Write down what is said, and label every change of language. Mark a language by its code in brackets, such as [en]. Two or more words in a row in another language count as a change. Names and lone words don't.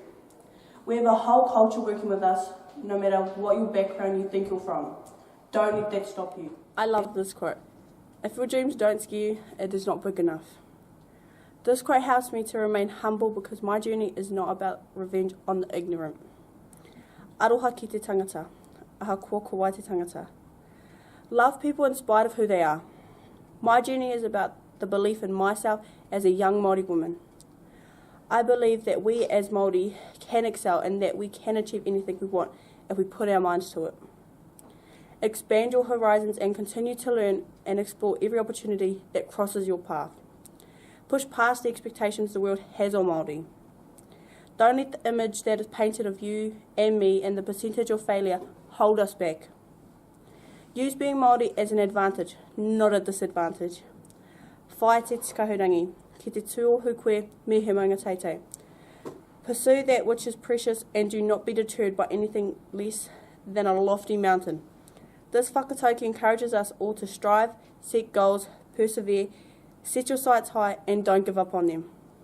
[en] We have a whole culture working with us, no matter what your background you think you're from. Don't let that stop you. I love this quote. If your dreams don't scare you, it is not big enough. This quote helps me to remain humble because my journey is not about revenge on the ignorant. [mi] Aroha ki te tangata, aha kua ko wai te tangata. [en] Love people in spite of who they are. My journey is about the belief in myself as a young Māori woman. I believe that we as Māori can excel and that we can achieve anything we want if we put our minds to it. Expand your horizons and continue to learn and explore every opportunity that crosses your path. Push past the expectations the world has on Māori. Don't let the image that is painted of you and me and the percentage of failure hold us back. Use being Māori as an advantage, not a disadvantage. [mi] Whae te kahurangi, ki te tūohu koe me he maunga teitei. [en] Pursue that which is precious and do not be deterred by anything less than a lofty mountain. This whakatauki encourages us all to strive, seek goals, persevere, set your sights high and don't give up on them.